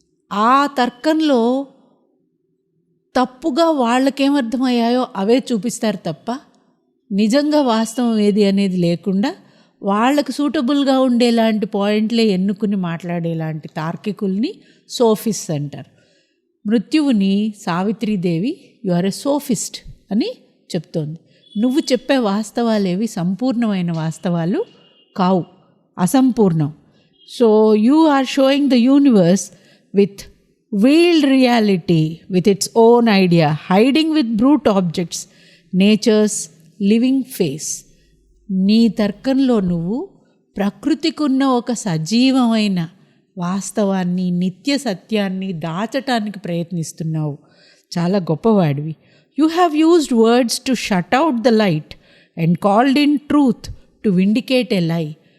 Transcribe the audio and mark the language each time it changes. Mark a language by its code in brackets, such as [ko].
[te] ఆ తర్కంలో తప్పుగా వాళ్ళకేమర్థమయ్యాయో అవే చూపిస్తారు తప్ప, నిజంగా వాస్తవం ఏది అనేది లేకుండా వాళ్ళకు సూటబుల్గా ఉండేలాంటి పాయింట్లే ఎన్నుకుని మాట్లాడేలాంటి తార్కికుల్ని సోఫిస్ట్ అంటారు. మృత్యువుని Savitri Devi [en] you are a sophist [te] అని చెప్తోంది. నువ్వు చెప్పే వాస్తవాలేవి సంపూర్ణమైన వాస్తవాలు కావు, అసంపూర్ణం. [en] So you are showing the universe with veiled reality with its own idea, hiding with brute objects nature's living face. [te] నీ తర్కంలో నువ్వు ప్రకృతికున్న ఒక సజీవమైన వాస్తవాన్ని, నిత్య సత్యాన్ని దాచటానికి ప్రయత్నిస్తున్నావు. చాలా గొప్పవాడివి. [en] You have used words to shut out the light and called in truth to vindicate a lie.